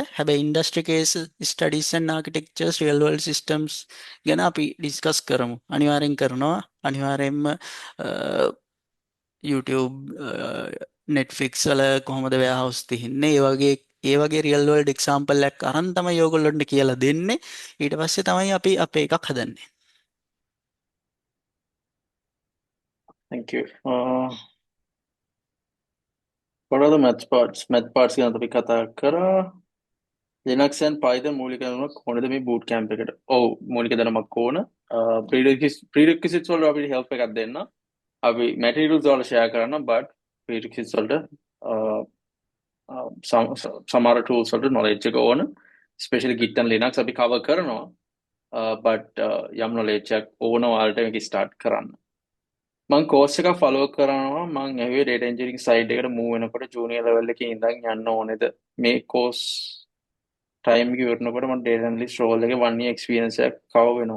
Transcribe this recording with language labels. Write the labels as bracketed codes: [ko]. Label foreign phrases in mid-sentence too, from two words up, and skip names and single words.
[si] හැබැයි [en] industry case studies and architectures real world systems [si] ගැන අපි ඩිස්කස් කරමු. අනිවාර්යෙන් කරනවා. අනිවාර්යෙන්ම YouTube Netflix වල කොහොමද වෙයාහවුස් තියෙන්නේ ඒ වගේ [en] real world example [si] එකක් අරන් තමයි ඔයගොල්ලන්ට කියලා දෙන්නේ. ඊට පස්සේ තමයි අපි අපේ එකක් හදන්නේ. [en] Thank you. What are the math parts? Math parts [si] ගැන අපි කතා කරා. Linux and Python මූලික දැනුමක් ඕනද මේ [en] boot camp [si] එකට? ඔව් මූලික දැනුමක් ඕන. prerequisites වල අපිට help එකක් දෙන්න. අපි materials වල share කරන්න [en] but prerequisites [si] වලට සමහර tools වලට knowledge එක ඕන. [en] especially Git and Linux [si] අපි cover කරනවා. but යම් knowledge එකක් ඕන ඔයාලට මේක start කරන්න. මං කෝස් එක ෆලෝ කරනවා. මං ඇහුවේ [en] data engineering side [si] එකට move වෙනකොට [en] junior level [si] එකේ ඉඳන් යන්න ඕනේද මේ [en] course time [si] එක ඉවරනකොට මම [en] data analyst role [si] එකේ [en] 1 year experience [si] එකක් cover වෙනවා.